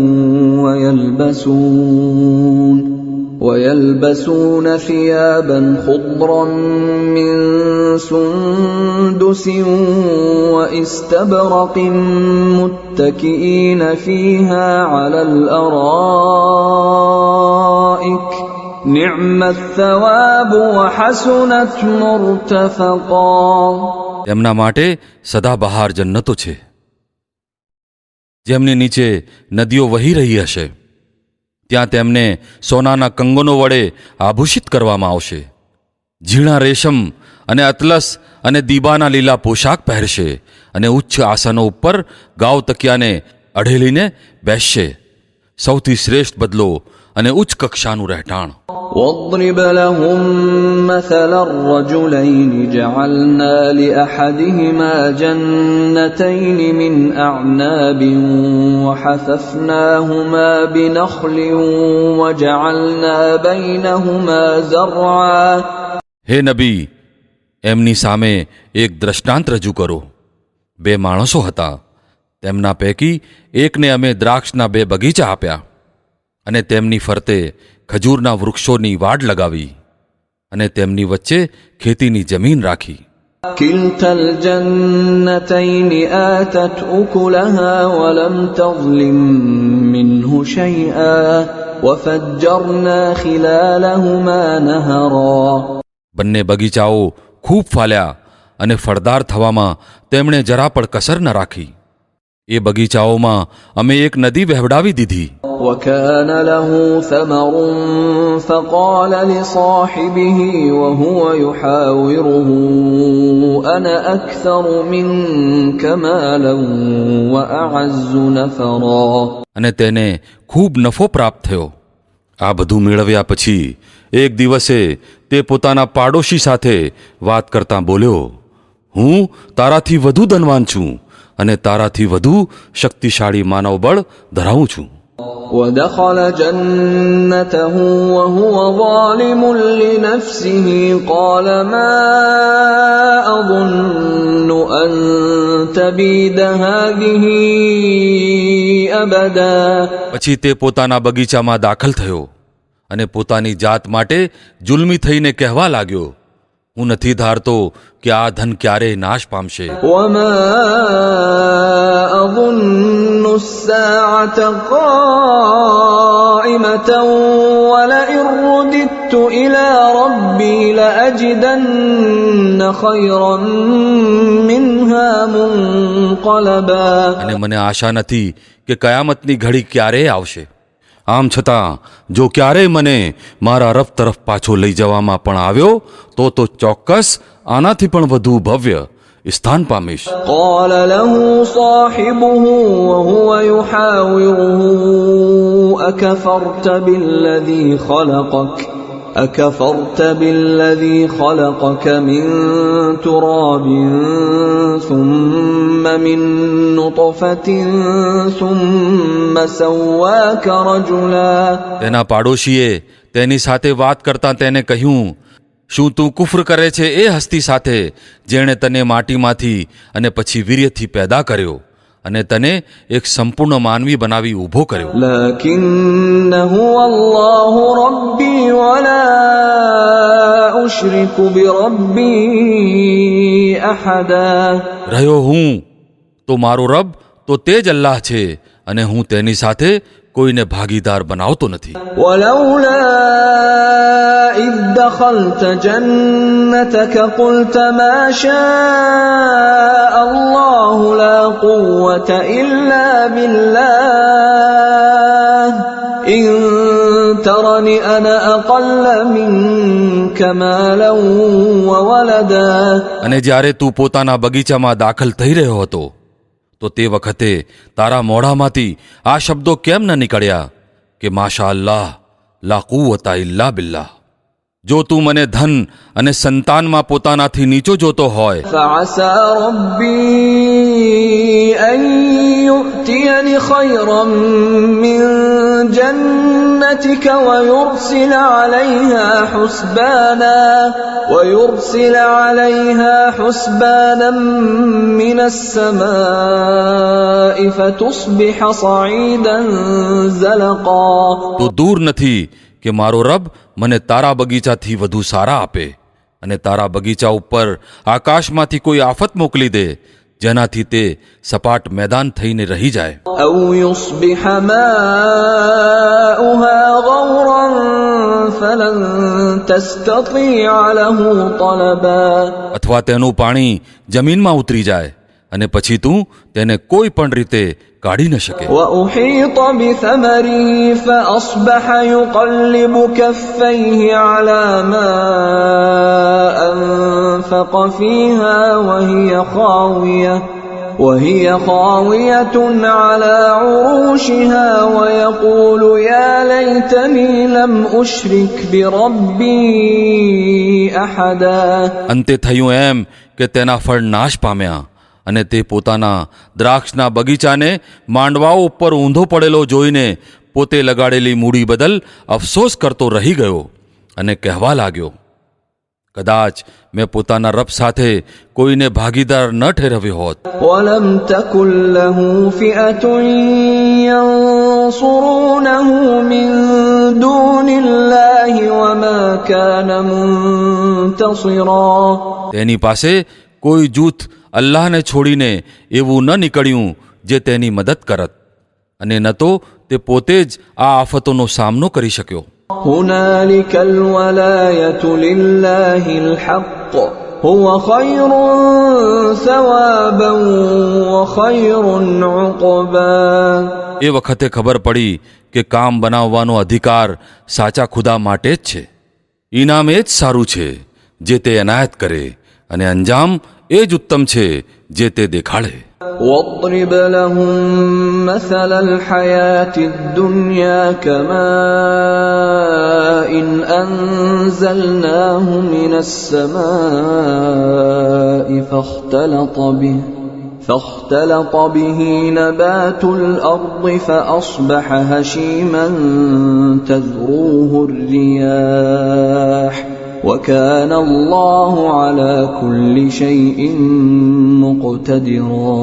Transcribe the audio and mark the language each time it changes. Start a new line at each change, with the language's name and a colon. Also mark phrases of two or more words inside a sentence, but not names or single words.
Arabic: ويلبسون ثيابا خضرا من سندس واستبرق متكئين فيها على الأرائك نعم الثواب وحسنت مرتفقا.
Gujarati: તેમના માટે સદાબહાર જન્નતો છે જેમની નીચે નદીઓ વહી રહી હશે. ત્યાં તેમને સોનાના કંગનો વડે આભૂષિત કરવામાં આવશે. ઝીણા રેશમ અને અતલસ અને દીબાના લીલા પોશાક પહેરશે અને ઉચ્ચ આસનો ઉપર ગાવ તકિયાને અઢેલીને બેસશે. સૌથી શ્રેષ્ઠ બદલો અને ઉચ્ચ કક્ષાનું રહેઠાણ.
Arabic: واضرب لهم مثل الرجلين جعلنا لأحدهما جنتين من أعناب وحففناهما بنخل وجعلنا بينهما زرعا.
Gujarati: હે નબી, એમની સામે એક દ્રષ્ટાંત રજૂ કરો. બે માણસો હતા. તેમના પૈકી એકને અમે દ્રાક્ષના 2 બગીચા આપ્યા અને તેમની ફરતે ખજૂરના વૃક્ષોની વાડ લગાવી અને તેમની વચ્ચે ખેતીની જમીન રાખી.
Arabic: كلتا الجنتين آتت أكلها ولم تظلم منه شيئا وفجرنا خلالهما نهرا.
Gujarati: બંને બગીચાઓ ખૂબ ફાલ્યા અને ફળદાર થવામાં તેમણે જરા પણ કસર ન રાખી. એ બગીચાઓમાં અમે એક નદી વહેવડાવી દીધી.
Arabic: وكان له ثمر فقال لصاحبه وهو يحاوره أنا أكثر منك مالا وأعز نفرا.
Gujarati: અને તેને ખૂબ નફો પ્રાપ્ત થયો. આ બધું મેળવ્યા પછી એક દિવસે તે પોતાના પાડોશી સાથે વાત કરતાં બોલ્યો, હું તારાથી વધુ ધનવાન છું અને તારાથી વધુ શક્તિશાળી માનવબળ ધરાવું છું.
Arabic: ودخل جنته وهو ظالم لنفسه قال ما أظن أن تبيد هذه أبدا.
Gujarati: પછી તે પોતાના બગીચામાં દાખલ થયો અને પોતાની જાત માટે જુલ્મી થઈને કહેવા લાગ્યો, હું નથી ધારતો કે આ ધન ક્યારેય નાશ પામશે.
Arabic: وما أظن الساعة قائمة ولئن رددت إلى ربي لأجدن خيرا منها منقلبا.
Gujarati: અને મને આશા નથી કે કયામતની ઘડી ક્યારેય આવશે. આમ છતાં જો ક્યારેય મને મારા રબ તરફ પાછો લઈ જવામાં પણ આવ્યો તો ચોક્કસ આનાથી પણ વધુ ભવ્ય સ્થાન પામીશ.
Arabic: قال له صاحبه وهو يحاوره أكفرت بالذي خلقك من تراب ثم من نطفة ثم سواك رجلا.
Gujarati: તેના પાડોશીએ તેની સાથે વાત કરતાં તેને કહ્યું, શું તું કુફર કરે છે એ હસ્તી સાથે જેણે તને માટીમાંથી અને પછી વીર્યથી પેદા કર્યો અને તને એક સંપૂર્ણ માનવી બનાવી ઊભો કર્યો.
Arabic: لكن هو الله ربي ولا أشرك بربي أحدا.
Gujarati: રહ્યો હું તો મારો રબ તો તે જ અલ્લાહ છે અને હું તેની સાથે કોઈને ભાગીદાર બનાવતો નથી.
Arabic: ولولا إذ دخلت جنتك قلت ما شاء الله لا قوة إلا بالله إن ترني أنا أقل منك مالا وولدا.
Gujarati: અને જ્યારે તું પોતાના બગીચામાં દાખલ થઈ રહ્યો હતો તો તે વખતે તારા મોઢામાંથી આ શબ્દો કેમ ન નીકળ્યા કે
Arabic: ما شاء الله لا قوة إلا بالله.
Gujarati: જો તું મને ધન અને સંતાનમાં પોતાનાથી નીચો જોતો હોય
Arabic: فعسى ربي أن يؤتيني خيرا من جنتك ويرسل عليها حسبانا من السماء فتصبح صعيدا زلقا.
Gujarati: તો દૂર નથી કે મારો રબ મને તારા બગીચાથી વધુ સારા આપે અને તારા બગીચા ઉપર આકાશમાંથી કોઈ આફત મોકલી દે જેનાથી તે સપાટ મેદાન થઈને રહી જાય.
Arabic: أو يصبح ماؤها غورا فلن تستطيع له طلبا.
Gujarati: અથવા તેનું પાણી જમીનમાં ઉતરી જાય અને પછી તું તેને કોઈ પણ રીતે કાઢી ન શકે.
Arabic: وأحيط بثمره فأصبح يقلب كفيه على ما أنفق فيها وهي خاوية على عروشها ويقول يا ليتني لم أشرك بربي أحدا.
Gujarati: અંતે થયું એમ કે તેના ફળ નાશ પામ્યા અને તે પોતાના દ્રાક્ષના બગીચાને માંડવાઓ ઉપર ઊંધો પડેલો જોઈને પોતે લગાડેલી મૂડી બદલ અફસોસ કરતો રહી ગયો અને કહેવા લાગ્યો, કદાચ મેં પોતાના રબ સાથે કોઈને ભાગીદાર ન ઠેરવ્યો હોત.
Arabic: ولم تكن له فئة ينصرونه من دون الله وما كان منتصرا.
Gujarati: તેની પાસે કોઈ જૂથ અલ્લાહને છોડીને એવું ન નીકળ્યું જે તેની મદદ કરત, અને ન તો તે પોતે જ આ આફતોનો સામનો કરી શક્યો.
Arabic: هنالك الولاية لله الحق هو خير ثوابا وخير عقبا.
Gujarati: એ વખતે ખબર પડી કે કામ બનાવવાનો અધિકાર સાચા ખુદા માટે જ છે. ઇનામ એ જ સારું છે જે તે એનાયત કરે, અને અંજામ એ જ ઉત્તમ છે જે તે દેખાડે.
Arabic: واضرب لهم مثل الحياة الدنيا كماء أنزلناه من السماء فاختلط به نبات الأرض فأصبح هشيما تذروه الرياح وكان الله على كل شيء مقتدرا.